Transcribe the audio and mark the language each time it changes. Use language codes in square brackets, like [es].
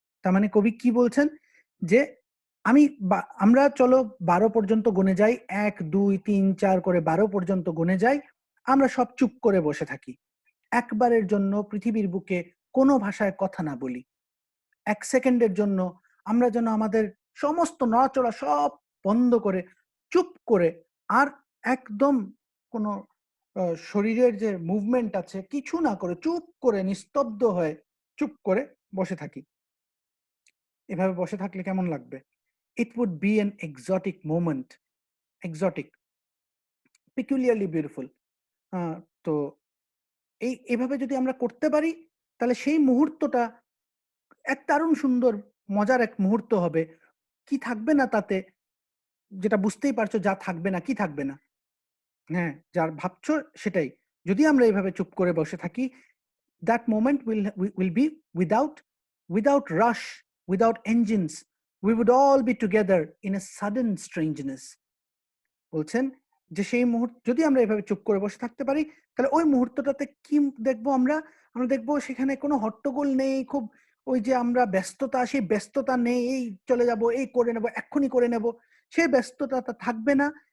[bn] তার মানে কবি কি বলছেন যে আমরা চলো 12 পর্যন্ত গুনে যাই, 1 2 3 4 করে 12 পর্যন্ত গুনে যাই, আমরা সব চুপ করে বসে থাকি, একবারের জন্য পৃথিবীর বুকে কোনো ভাষায় কথা না বলি। 1 সেকেন্ডের জন্য আমরা যেন আমাদের সমস্ত নড়াচড়া সব বন্ধ করে চুপ করে আর একদম কোনো শরীরের যে মুভমেন্ট আছে কিছু না করে চুপ করে নিস্তব্ধ হয়ে চুপ করে বসে থাকি। এভাবে বসে থাকলে কেমন লাগবে? [en] It would be an exotic moment, exotic, peculiarly beautiful. [bn] তো এভাবে যদি আমরা করতে পারি তাহলে সেই মুহূর্তটা এক দারুণ সুন্দর মজার এক মুহূর্ত হবে। কি থাকবে না তাতে? যেটা বুঝতেই পারছো যা থাকবে না, কি থাকবে না? হ্যাঁ, যার ভাবছো সেটাই। যদি আমরা এভাবে চুপ করে বসে থাকি, [en] that moment will be without rush, without engines. We would all be together in a sudden strangeness. [bn] বলছেন যে সেই যদি আমরা এভাবে চুপ করে বসে থাকতে পারি, তাহলে ওই মুহূর্তটাতে কি দেখবো আমরা? আমরা দেখবো সেখানে কোনো হট্টগোল নেই, খুব ওই যে আমরা ব্যস্ততা, সেই ব্যস্ততা নেই, এই চলে যাবো, এই করে নেবো, এক্ষুনি করে নেবো, সেই ব্যস্ততাটা থাকবে না।